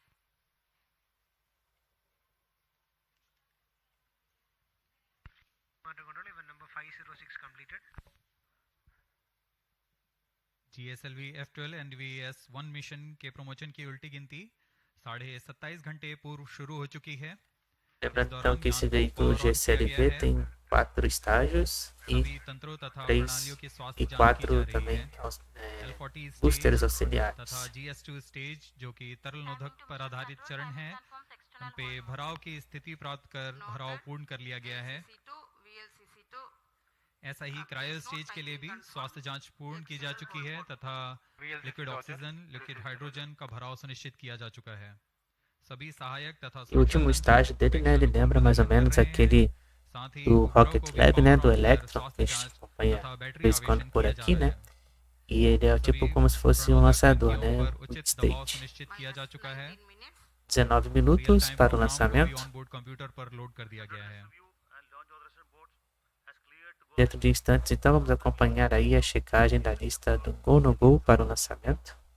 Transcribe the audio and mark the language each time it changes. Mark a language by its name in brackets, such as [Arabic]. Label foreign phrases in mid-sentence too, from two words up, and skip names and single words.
[English] Control even number 506 completed. [Hindi] GSLV F12 NVS-1 मिशन के प्रमोशन की उल्टी गिनती 27.5 घंटे पूर्व शुरू हो चुकी है। [Portuguese] Lembrando então que esse veículo GSLV tem 4 estágios. e [Hindi] सभी तंत्रों तथा [Portuguese] 3 [Hindi] प्रणालियों की [Portuguese] e [Hindi] स्वास्थ्य जांच की [Portuguese] 4 [Hindi] जा रही [Portuguese] também [Hindi] है L40 [Portuguese] boosters [Hindi] स्टेज [Portuguese] auxiliares. [Hindi] तथा GS2 स्टेज जो कि तरल नोदक पर आधारित चरण है उन पे भराव की स्थिति प्राप्त कर भराव पूर्ण कर लिया गया है ऐसा ही क्रायो स्टेज के लिए भी स्वास्थ्य जांच पूर्ण की जा चुकी है तथा [English] liquid oxygen liquid hydrogen [Hindi] का भराव सुनिश्चित किया जा चुका है सभी सहायक तथा [Portuguese] E o último estágio dele, né, ele lembra mais ou menos aquele [Hindi] साथ ही [Portuguese] do [Hindi] उपग्रह [Portuguese] Rocket [Hindi] को भी [Portuguese] Lab, né, [Hindi] पावर [Portuguese] do [Hindi] ऑन कर [Portuguese] Electron, que [Hindi] स्वास्थ्य [Portuguese] a gente [Hindi] जांच [Portuguese] acompanha [Hindi] तथा [Portuguese] de [Hindi] बैटरी [Portuguese] vez em quando [Hindi] आवेशन [Portuguese] por [Hindi] किया [Portuguese] aqui, [Hindi] जा [Portuguese] né? [Hindi] रहा है [Portuguese] E ele é tipo [Hindi] सभी [Portuguese] como se fosse um [Hindi] प्रणोदक [Portuguese] lançador, [Hindi] ग्रंथियों [Portuguese] né? [Hindi] पर [English] Mid [Hindi] उचित दबाव [English] stage. [Hindi] सुनिश्चित किया जा चुका है [Portuguese] 19 [Hindi] रियल [Portuguese] minutos [Hindi] टाइम [Portuguese] para o [Hindi] प्रोग्राम को भी [Portuguese] lançamento. [English] on board computer [Hindi] पर लोड कर दिया गया है [Portuguese] Dentro de instantes, então, vamos acompanhar aí a checagem da lista do Go no Go para o lançamento.